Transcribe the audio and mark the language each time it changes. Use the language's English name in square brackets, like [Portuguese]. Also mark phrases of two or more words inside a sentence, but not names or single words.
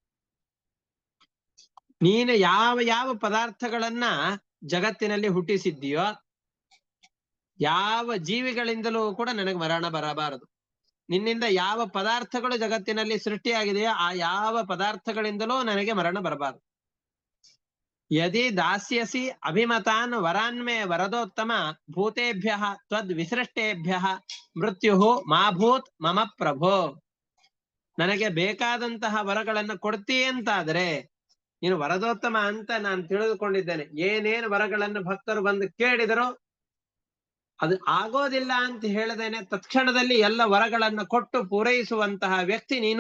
[Kannada] ನೀನು ಯಾವ ಯಾವ ಪದಾರ್ಥಗಳನ್ನ ಜಗತ್ತಿನಲ್ಲಿ ಹುಟ್ಟಿಸಿದ್ದೀಯೋ, ಯಾವ ಜೀವಿಗಳಿಂದಲೂ ಕೂಡ ನನಗೆ ಮರಣ ಬರಬಾರದು. ನಿನ್ನಿಂದ ಯಾವ ಪದಾರ್ಥಗಳು ಜಗತ್ತಿನಲ್ಲಿ ಸೃಷ್ಟಿಯಾಗಿದೆಯೋ ಆ ಯಾವ ಪದಾರ್ಥಗಳಿಂದಲೂ ನನಗೆ ಮರಣ ಬರಬಾರದು. [Sanskrit] ಯದಿ ದಾಸ್ಯಸಿ ಅಭಿಮತಾನ್ ವರಾನ್ಮೇ ವರದೋತ್ತಮ ಭೂತೇಭ್ಯ ತ್ವದ್ ವಿಸೃಷ್ಟೇಭ್ಯ ಮೃತ್ಯು ಮಾ ಭೂತ್ ಮಮ ಪ್ರಭೋ. [Kannada] ನನಗೆ ಬೇಕಾದಂತಹ ವರಗಳನ್ನು ಕೊಡ್ತೀ ಅಂತಾದ್ರೆ, ನೀನು ವರದೋತ್ತಮ ಅಂತ ನಾನು ತಿಳಿದುಕೊಂಡಿದ್ದೇನೆ. ಏನೇನು ವರಗಳನ್ನು ಭಕ್ತರು ಬಂದು ಕೇಳಿದರೋ ಅದು ಆಗೋದಿಲ್ಲ ಅಂತ ಹೇಳದೇನೆ ತತ್ಕ್ಷಣದಲ್ಲಿ ಎಲ್ಲ ವರಗಳನ್ನು ಕೊಟ್ಟು ಪೂರೈಸುವಂತಹ ವ್ಯಕ್ತಿ ನೀನು.